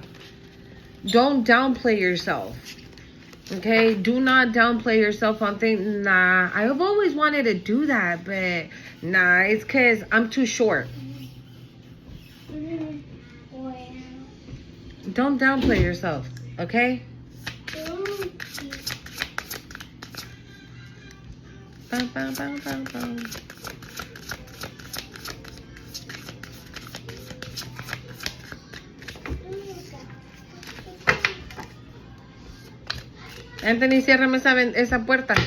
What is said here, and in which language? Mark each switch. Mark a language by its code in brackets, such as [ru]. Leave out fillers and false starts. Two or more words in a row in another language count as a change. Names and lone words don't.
[en] Don't downplay yourself. Okay, do not downplay yourself on things. Nah, I've always wanted to do that, but nah, it's because I'm too short. Don't downplay yourself, okay? Bum, bum, bum, bum, bum. [es] Anthony, ciérrame esa puerta.